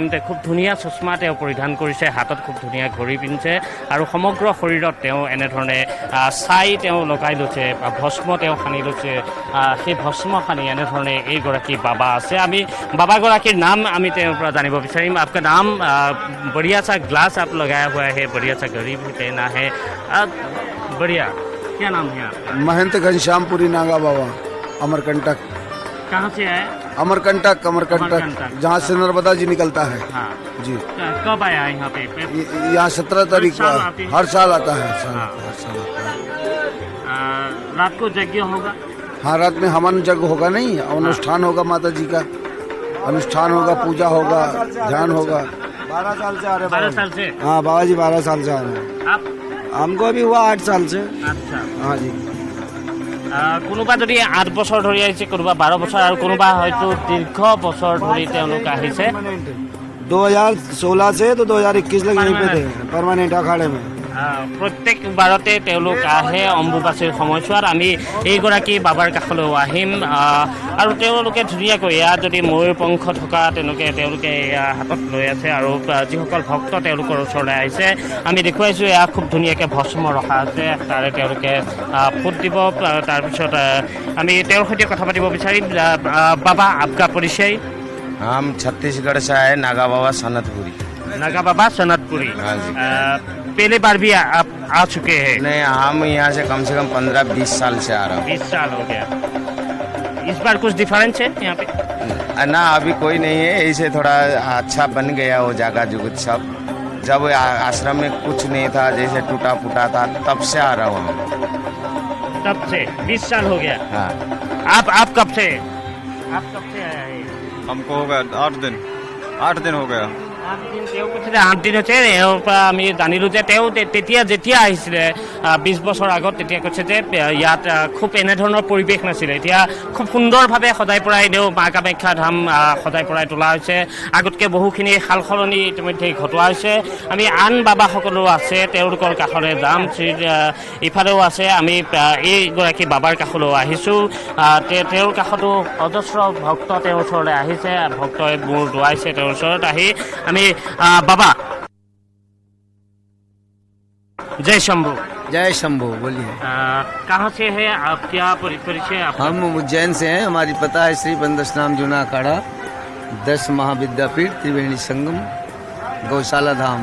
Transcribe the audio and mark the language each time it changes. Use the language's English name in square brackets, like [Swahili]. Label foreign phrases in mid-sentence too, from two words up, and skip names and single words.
[Assamese] খুব ধুনীয়া চশমা তেওঁ পৰিধান কৰিছে, হাতত খুব ধুনীয়া ঘড়ী পিন্ধিছে আৰু সমগ্ৰ শৰীৰত তেওঁ এনেধৰণে ছাই তেওঁ লগাই লৈছে, ভস্ম তেওঁ সানি লৈছে। সেই ভস্ম সানি এনেধৰণে এইগৰাকী বাবা আছে। আমি বাবাগৰাকীৰ নাম আমি তেওঁৰ পৰা জানিব বিচাৰিম। [Hindi] आपका नाम? बढ़िया सा ग्लास आप लगाया हुआ है, बढ़िया सा घड़ी भी पहना है, बढ़िया। क्या नाम है आपका? महंत घनश्यामपुरी नागा बाबा, अमरकंटक। कहाँ से आए? अमरकंटक, जहाँ से नर्मदा जी निकलता है। हाँ जी। कब आया यहाँ पे? यहाँ 17 तारीख को हर साल आता है। रात को यज्ञ होगा? हाँ, रात में हवन यज्ञ होगा, नहीं अनुष्ठान होगा, माता जी का अनुष्ठान होगा, पूजा होगा, ध्यान होगा। 12 साल से आ रहे हैं। 12 साल से? हाँ बाबा जी 12 साल से आ रहे हैं। आप? हमको अभी हुआ 8 साल से। अच्छा। हाँ जी। [Assamese] কোনোবা যদি 8 বছৰ ধৰি আহিছে, কোনোবা 12 বছৰ আৰু কোনোবা হয়তো দীৰ্ঘ বছৰ ধৰি তেওঁলোক আহিছে। [Hindi] 2016 से तो 2021 लग यहीं पे थे, परमानेंट अखाड़े में। [Assamese] প্ৰত্যেক বাৰতে তেওঁলোক আহে অম্বুবাচীৰ সময়ছোৱাত। আমি এইগৰাকী বাবাৰ কাষলৈও আহিম আৰু তেওঁলোকে ধুনীয়াকৈ ইয়াত যদি ময়ূৰ পংখ থকা তেওঁলোকে হাতত লৈ আছে আৰু যিসকল ভক্ত তেওঁলোকৰ ওচৰলৈ আহিছে আমি দেখুৱাইছোঁ। এয়া খুব ধুনীয়াকৈ ভস্ম ৰখা আছে, তাৰে তেওঁলোকে ফুট দিব। তাৰপিছত আমি তেওঁৰ সৈতে কথা পাতিব বিচাৰিম। [Hindi] बाबा, आपका परिचय? हम छत्तीसगढ़ से आए, नागा बाबा सनतपुरी। नागा बाबा सनतपुरी। हाँ जी। पहले बार भी आप आ चुके हैं? नहीं, हम यहाँ से कम 15-20 साल से आ रहा हूँ। 20 साल हो गया। इस बार कुछ डिफरेंस है यहाँ पे? ना, अभी कोई नहीं है। ऐसे थोड़ा अच्छा बन गया वो जगह जुगत सब। जब आश्रम में कुछ नहीं था, जैसे टूटा फूटा था, तब से आ रहा हूँ। तब से 20 साल हो गया। हाँ। आप कब से आया है? हमको हो गया 8 दिन हो गया। [Assamese] 8 দিন হৈছে। এওঁৰ পৰা আমি জানিলোঁ যে তেওঁ যেতিয়া আহিছিলে 20 বছৰ আগত, তেতিয়া কৈছে যে ইয়াত খুব এনেধৰণৰ পৰিৱেশ নাছিলে। এতিয়া খুব সুন্দৰভাৱে সজাই পৰাই মা কামাখ্যা ধাম সজাই পৰাই তোলা হৈছে। আগতকৈ বহুখিনি সাল সলনি ইতিমধ্যে ঘটোৱা হৈছে। আমি আন বাবাসকলো আছে, তেওঁলোকৰ কাষলৈ যাম। ইফালেও আছে। আমি এইগৰাকী বাবাৰ কাষলৈও আহিছোঁ। তেওঁৰ কাষতো অজস্ৰ ভক্ত তেওঁৰ ওচৰলৈ আহিছে। ভক্তই মূৰ দোৱাইছে তেওঁৰ ওচৰত আহি। আমি [Hindi] बाबा, जय शंभू। जय शंभू, बोलिए। कहाँ से है आप? क्या परिचय? हम उज्जैन से हैं। हमारी पता है श्री बंदसनाम जूना अखाड़ा, 10 महाविद्यापीठ, त्रिवेणी संगम, गौशाला धाम।